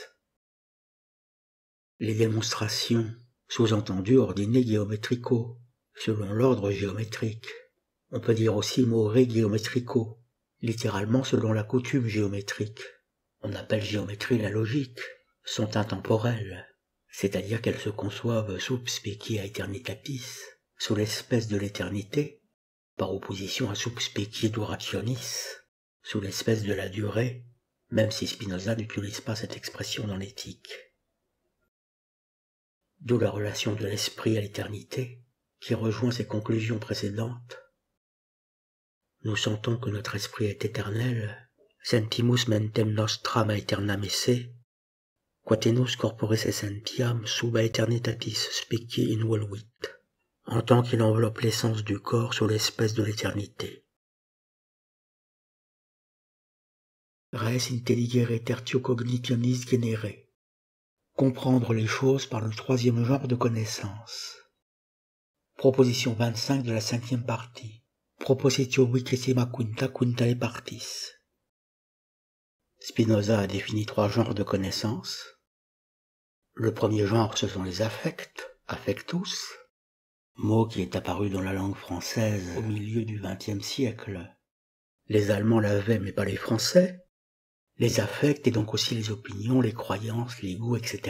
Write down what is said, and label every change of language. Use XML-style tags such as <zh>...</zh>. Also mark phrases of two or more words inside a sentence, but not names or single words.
<fr>Les démonstrations, sous-entendu</fr> <la>ordine géométrico,</la> <fr>selon l'ordre géométrique. On peut dire aussi</fr> <la>more géométrico,</la> <fr>littéralement selon la coutume géométrique. On appelle géométrie la logique, sont intemporelles, c'est-à-dire qu'elles se conçoivent</fr> <la>sub specia eternitatis,</la> <fr>sous l'espèce de l'éternité, par opposition à</fr> <la>sub specia durationis,</la> <fr>sous l'espèce de la durée, même si Spinoza n'utilise pas cette expression dans l'éthique. D'où la relation de l'esprit à l'éternité, qui rejoint ses conclusions précédentes. Nous sentons que notre esprit est éternel,</fr> <la>sentimus mentem nostram aeternam esse, quatenus corporis essentiam sub aeternitatis specie involuit,</la> <fr>en tant qu'il enveloppe l'essence du corps sous l'espèce de l'éternité.</fr> <la>Res intelligere tertio cognitionis genere.</la> <fr>Comprendre les choses par le 3e genre de connaissance. Proposition 25 de la 5e partie.</fr> <la>Propositio vicesima quinta quintae partis.</la> <fr>Spinoza a défini 3 genres de connaissances. Le premier genre, ce sont les affects, affectus, mot qui est apparu dans la langue française au milieu du XXe siècle. Les Allemands l'avaient, mais pas les Français. Les affects et donc aussi les opinions, les croyances, les goûts, etc.</fr>